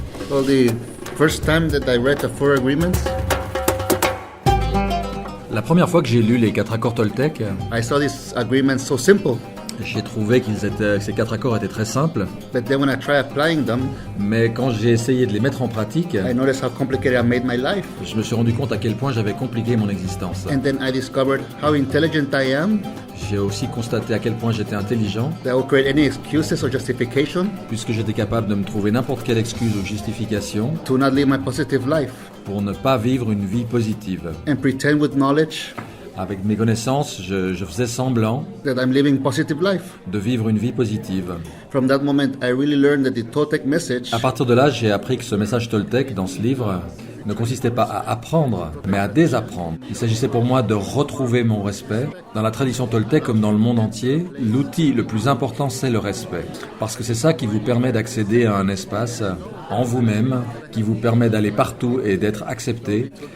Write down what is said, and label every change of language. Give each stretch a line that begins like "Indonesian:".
English: Well, the first time that I read the 4 agreements,
French: La première fois que j'ai lu les 4 accords Toltec,
English: I saw these agreements so simple.
French: j'ai trouvé ces 4 accords étaient très simples,
English: But then when I try applying them,
French: mais quand j'ai essayé de les mettre en pratique,
English: I noticed how complicated I made my life.
French: je me suis rendu compte à quel point j'avais compliqué mon existence.
English: And then I discovered how intelligent I am,
French: J'ai aussi constaté à quel point j'étais intelligent,
English: that I will create any excuses or justification
French: puisque j'étais capable de me trouver n'importe quelle excuse ou justification
English: to not live my positive life
French: pour ne pas vivre une vie positive.
English: and pretend with knowledge
French: Avec mes connaissances, je faisais semblant
English: that I'm living positive life.
French: de vivre une vie positive.
English: From that moment, I really learned that the Toltec message
French: À partir de là, j'ai appris que ce message Toltec dans ce livre ne consistait pas à apprendre, mais à désapprendre. Il s'agissait pour moi de retrouver mon respect. Dans la tradition Toltec, comme dans le monde entier, l'outil le plus important, c'est le respect. Parce que c'est ça qui vous permet d'accéder à un espace en vous-même, qui vous permet d'aller partout et d'être accepté.